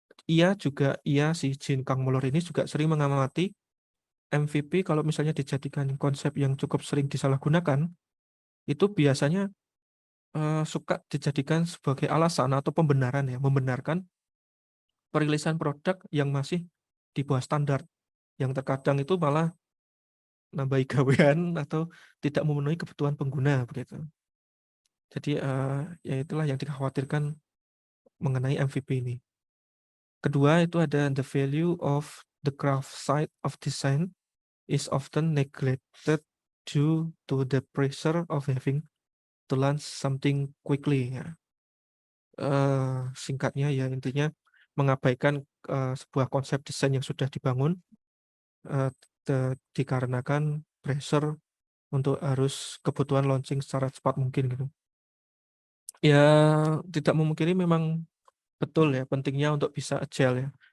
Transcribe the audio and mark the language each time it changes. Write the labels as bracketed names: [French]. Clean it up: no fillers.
[Indonesian] Ia si Jin Kang Moller ini juga sering mengamati MVP kalau misalnya dijadikan konsep yang cukup sering disalahgunakan, itu biasanya suka dijadikan sebagai alasan atau pembenaran ya, membenarkan perilisan produk yang masih di bawah standar, yang terkadang itu malah nambahi gawean atau tidak memenuhi kebutuhan pengguna begitu. Jadi ya itulah yang dikhawatirkan mengenai MVP ini. Kedua itu ada [English] the value of the craft side of design is often neglected due to the pressure of having to launch something quickly ya. [Indonesian] Singkatnya ya intinya mengabaikan sebuah konsep desain yang sudah dibangun eh, dikarenakan pressure untuk harus kebutuhan launching secara cepat mungkin gitu. Ya tidak memungkiri memang betul ya pentingnya untuk bisa agile ya.